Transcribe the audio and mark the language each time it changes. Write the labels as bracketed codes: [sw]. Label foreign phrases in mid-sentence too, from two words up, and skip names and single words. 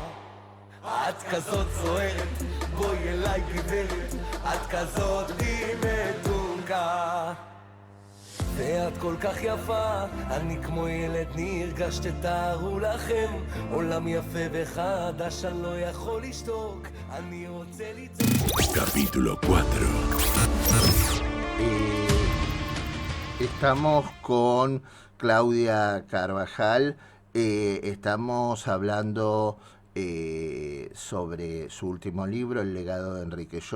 [he] את כזאת סוערת, בואי אליי גברת, את כזאת מתוקה. ואת כל כך יפה, אני כמו ילד נרגש, תתארו לכם עולם יפה וחדש, אני לא יכול לשתוק, אני רוצה לצעוק. [es] Capítulo 4. Estamos con Claudia Carvajal, estamos hablando sobre su último libro, El legado de Enrique Yo.